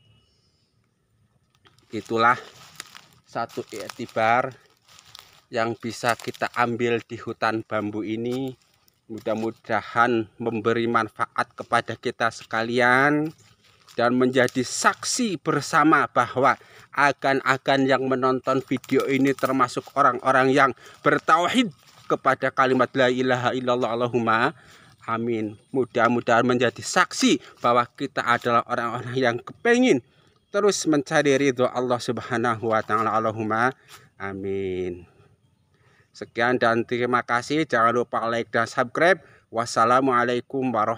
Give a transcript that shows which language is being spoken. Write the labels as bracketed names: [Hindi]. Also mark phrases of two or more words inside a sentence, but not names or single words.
[Indonesian] Itulah satu iktibar yang bisa kita ambil di hutan bambu ini. Mudah-mudahan memberi manfaat kepada kita sekalian dan menjadi saksi bersama bahwa agan-agan yang menonton video ini termasuk orang-orang yang bertauhid kepada kalimat [Arabic] لا إله إلا الله اللهم آمين. [Indonesian] Mudah-mudahan menjadi saksi bahwa kita adalah orang-orang yang kepengin terus mencari ridho [Arabic] الله سبحانه وتعالى اللهم آمين. [Indonesian] Sekian dan terima kasih. Jangan lupa like dan subscribe.